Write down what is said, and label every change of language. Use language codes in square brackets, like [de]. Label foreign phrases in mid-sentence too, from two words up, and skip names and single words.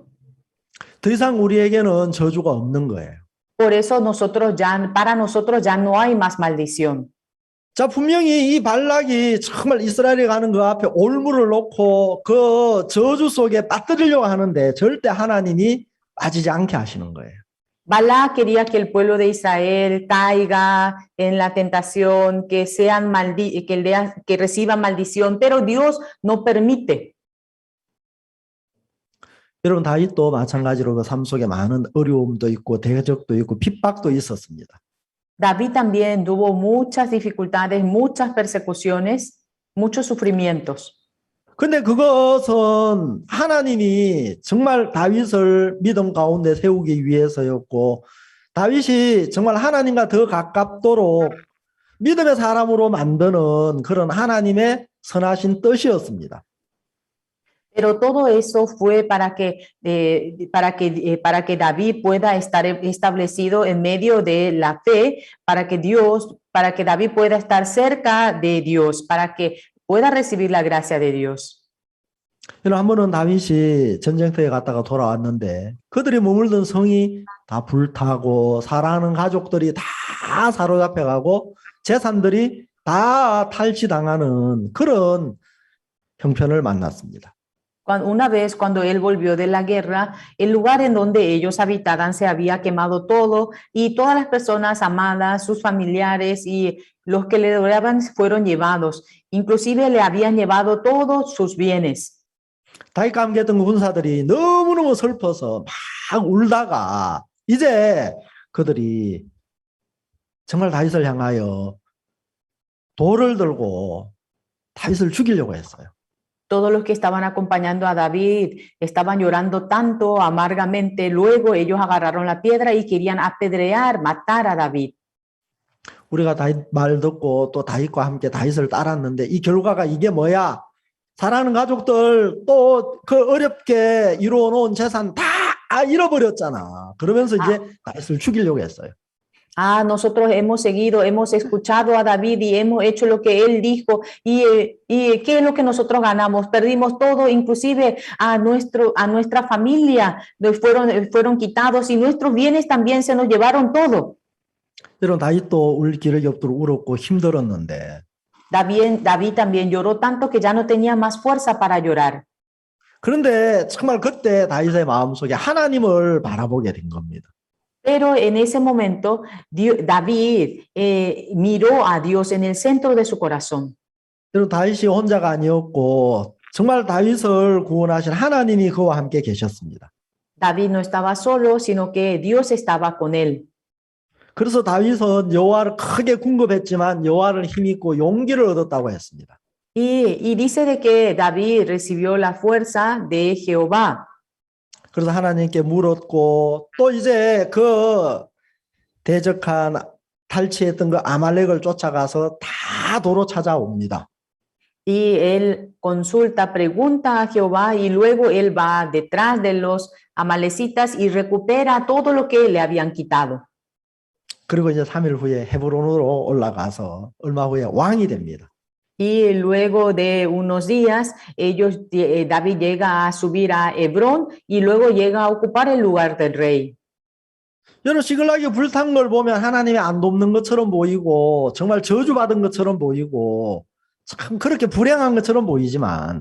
[ko] 더 이상 우리에게는 저주가 없는 거예요. [es] Por eso para nosotros ya no hay más maldición. [ko] 자, 분명히 이 발락이 정말 이스라엘에 가는 그 앞에 올무를 놓고 그 저주 속에 빠뜨리려고 하는데 절대 하나님이 빠지지 않게 하시는 거예요. [es] Balac quería que el pueblo de Israel caiga en la tentación, que reciban maldición, pero Dios no permite. [ko] 여러분 다윗도 마찬가지로 그 삶 속에 많은 어려움도 있고 대적도 있고 핍박도 있었습니다. [es] David también tuvo muchas dificultades, muchas persecuciones, muchos sufrimientos. [ko] 근데 그것은 하나님이 정말 다윗을 믿음 가운데 세우기 위해서였고 다윗이 정말 하나님과 더 가깝도록 믿음의 사람으로 만드는 그런 하나님의 선하신 뜻이었습니다. [es] Pero todo eso fue para que David pueda estar establecido en medio de la fe, para que David pueda estar cerca de Dios, para que pueda recibir la gracia de Dios. [ko] 한 번은 다윗이 전쟁터에 갔다가 돌아왔는데 그들이 머물던 성이 다 불타고 사랑하는 가족들이 다 사로잡혀가고 재산들이 다 탈취당하는 그런 형편을 만났습니다. [es] Una vez cuando él volvió de la guerra, el lugar en donde ellos habitaban se había quemado todo y todas las personas amadas, sus familiares y los que le adoraban fueron llevados. Inclusive le habían llevado todos sus bienes. [ko] 다윗과 함께 했던 군사들이 너무너무 슬퍼서 막 울다가 이제 그들이 정말 다윗을 향하여 돌을 들고 다윗을 죽이려고 했어요. [es] Todos los que estaban acompañando a David estaban llorando tanto amargamente. Luego ellos agarraron la piedra y querían apedrear, matar a David. [ko] 우리가 다윗 말 듣고 또 다윗과 함께 다윗을 따랐는데 이 결과가 이게 뭐야? 사랑하는 가족들 또 그 어렵게 이루어놓은 재산 다 잃어버렸잖아. 그러면서 이제 다윗을 죽이려고 했어요. [es] Nosotros hemos seguido, hemos escuchado a David y hemos hecho lo que él dijo. ¿Y qué es lo que nosotros ganamos? Perdimos todo, inclusive a nuestra familia fueron quitados y nuestros bienes también se nos llevaron todo. [ko] 여러분 다윗도 울 기력이 없도록 울었고 힘들었는데 [es] David también lloró tanto que ya no tenía más fuerza para llorar. [ko] 그런데 정말 그때 다윗의 마음속에 하나님을 바라보게 된 겁니다. [es] Pero en ese momento David miró a Dios en el centro de su corazón. [ko] 그리고 다윗이 혼자가 아니었고 정말 다윗을 구원하신 하나님이 그와 함께 계셨습니다. [es] David no estaba solo, sino que Dios estaba con él. [ko] 그래서 다윗은 여호와를 크게 궁급했지만 여호와를 힘입고 용기를 얻었다고 했습니다. [es] Y dice de que David recibió la fuerza de Jehová. [ko] 그래서 하나님께 물었고 또 이제 그 대적한 탈취했던 그 아말렉을 쫓아가서 다 도로 찾아옵니다. [es] Y él consulta, pregunta a Jehová y luego él va detrás de los amalecitas y recupera todo lo que le habían quitado. [ko] 그리고 이제 3일 후에 헤브론으로 올라가서 얼마 후에 왕이 됩니다. [es] Y luego de unos días, David llega a subir a Hebrón y luego llega a ocupar el lugar del rey. [ko] 여러분 시글락이 불탄 걸 보면 하나님이 안 돕는 것처럼 보이고 정말 저주받은 것처럼 보이고 참 그렇게 불행한 것처럼 보이지만